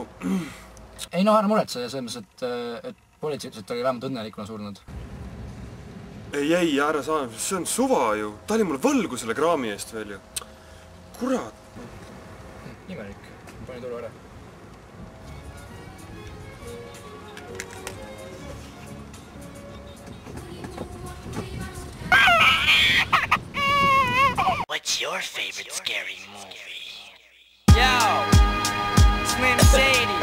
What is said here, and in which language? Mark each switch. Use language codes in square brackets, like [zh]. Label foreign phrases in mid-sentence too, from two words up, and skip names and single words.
[et] Ei no, ära muretse selles mõttes, et politsei ütles, et oli vähemalt õnnelikuna surnud. Ei, ära saa, see on suva ju. Ta oli mulle võlgu selle kraami eest veel ju. Kurat. Imelik. Pani tulu ära. [en] What's your favorite scary movie? Yo, Slim Shady.